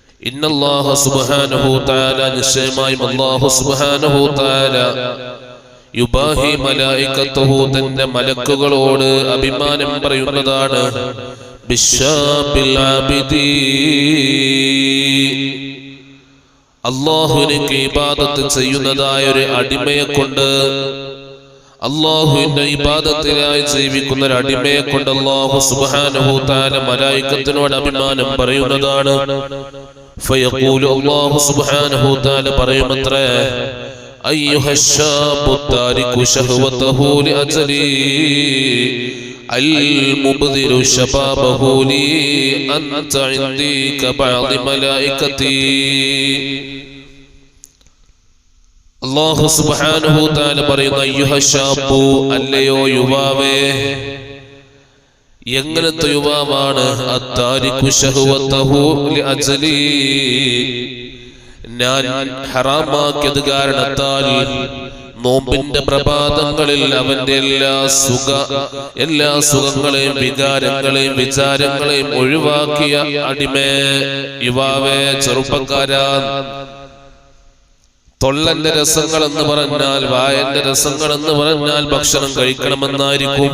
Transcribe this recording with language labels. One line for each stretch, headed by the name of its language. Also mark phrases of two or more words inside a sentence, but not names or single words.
Arabic: إن الله سبحانه تعالى
Malayalam: നിശ്ചയമായും
Arabic: الله سبحانه تعالى يباهي ملائكته
Malayalam: തന്റെ മലക്കുകളോട് അഭിമാനം പറയുന്നതാണ്
Arabic: بالشاب العابد
Malayalam: അല്ലാഹുവിനെ ഇബാദത്ത് ചെയ്യുന്നതായ ഒരു അടിമയെ കൊണ്ട് അല്ലാഹുവിന്റെ ഇബാദത്തിനായി ജീവിക്കുന്ന ഒരു അടിമയെ കൊണ്ട്
Arabic: الله سبحانه تعالى
Malayalam: മലായികത്തിനോട് അഭിമാനം പറയുന്നതാണ്.
Arabic: فيقول الله سبحانه تعالى പറയുമത്രേ أيها الشاب تارك شهوته لأجلي المبذل شبابه لي أنت عندي كبعض ملائكتي الله سبحانه وتعالى പറയുന്ന أيها الشاب
Malayalam: അല്ലയോ യുവാവേ എങ്ങനത്തെ യുവാവാണ്
Arabic: التارك شهوته لأجلي
Malayalam: ഞാൻ ഹറാമാക്കിയത് കാരണത്താൽ നോമ്പിന്റെ പ്രഭാതങ്ങളിൽ അവന്റെ എല്ലാ സുഖങ്ങളെയും വികാരങ്ങളെയും വിചാരങ്ങളെയും ഒഴിവാക്കിയ അടിമേ യുവാവേ ചെറുപ്പക്കാരാ തൊള്ളന്റെ രസങ്ങൾ എന്ന് പറഞ്ഞാൽ വായന്റെ രസങ്ങൾ എന്ന് പറഞ്ഞാൽ ഭക്ഷണം കഴിക്കണമെന്നായിരിക്കും.